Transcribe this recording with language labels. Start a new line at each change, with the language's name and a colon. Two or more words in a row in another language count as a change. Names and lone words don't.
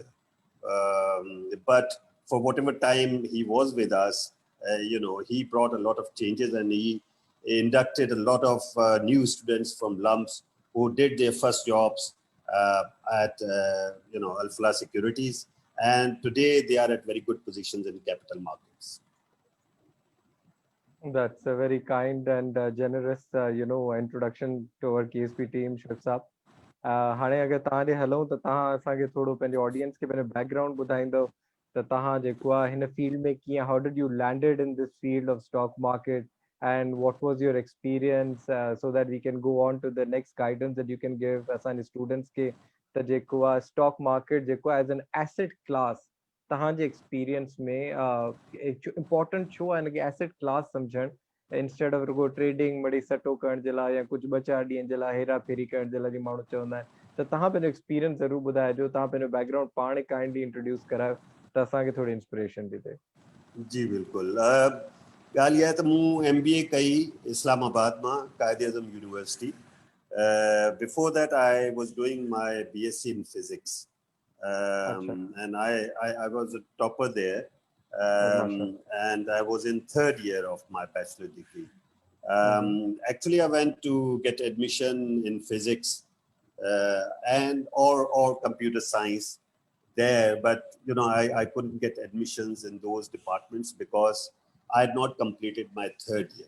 English: But for whatever time he was with us, he brought a lot of changes, and he inducted a lot of new students from lumps who did their first jobs at Alfala Securities, and today they are at very good positions in capital markets. That's a very kind and generous, introduction to our KSB team, Shoaib साहब.
Sindhi: हाणे अगर तव्हां ॾे हलूं त तव्हां असांखे थोरो पंहिंजे ऑडियंस खे पंहिंजो बैकग्राउंड ॿुधाईंदव त तव्हां जेको आहे हिन फील्ड में कीअं,
English: how did you landed in this field of stock market and what was your experience, so that we can go on to the next guidance that you can give
Sindhi: असांजे स्टूडेंट्स खे त जेको आहे
English: stock market
Sindhi: जेको आहे
English: as an asset class
Sindhi: तव्हांजे एक्सपीरियंस में इम्पोर्टेंट छो आहे हिनखे
English: asset class
Sindhi: सम्झणु
English: instead of
Sindhi: रुगो ट्रेडिंग मड़ी सटो करण जे लाइ या कुझु 2-4 ॾींहंनि जे लाइ हेरा फेरी करण जे लाइ जीअं माण्हू चवंदा आहिनि त तव्हां पंहिंजो एक्सपीरियंस ज़रूरु ॿुधाइजो, तव्हां पंहिंजो बैकग्राउंड पाण
English: kindly introduce
Sindhi: करायो त असांखे थोरी इंस्पिरेशन थी थिए. जी बिल्कुलु. ॻाल्हि इहा आहे त मूं MBA कई इस्लामाबाद मां कायद आज़म यूनिवर्सिटी.
English: Before that I was doing my BSc in physics, and I was a topper there, and I was in 3rd year of my bachelor degree. Actually I went to get admission in physics and or computer science there, but I couldn't get admissions in those departments because I had not completed my 3rd year.